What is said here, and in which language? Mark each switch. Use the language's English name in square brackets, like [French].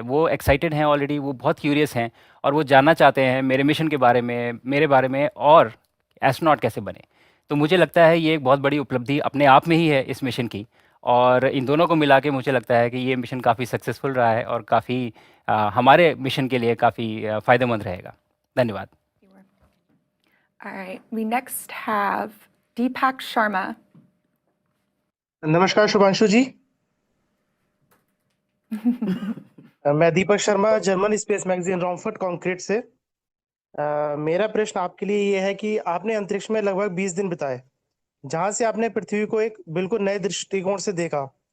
[Hindi] वो एक्साइटेड हैं ऑलरेडी, वो बहुत क्यूरियस हैं और वो जानना चाहते हैं मेरे मिशन के बारे में, मेरे बारे में, और एस्ट्रोनॉट कैसे बने। तो मुझे लगता है ये एक बहुत बड़ी उपलब्धि अपने आप में ही है इस मिशन की। और इन दोनों को मिला के मुझे लगता है कि ये मिशन काफ़ी सक्सेसफुल रहा है और काफ़ी हमारे मिशन के लिए काफ़ी फ़ायदेमंद रहेगा। धन्यवाद। [English] All right, we next have Deepak Sharma. [Hindi] नमस्कार शुभांशु जी। मैं Deepak Sharma, German space magazine रॉमफर्ट concrete से। मेरा प्रश्न आपके लिए ये है कि आपने अंतरिक्ष में लगभग 20 दिन बिताए, जहां से आपने पृथ्वी को एक बिल्कुल नए दृष्टिकोण से देखा।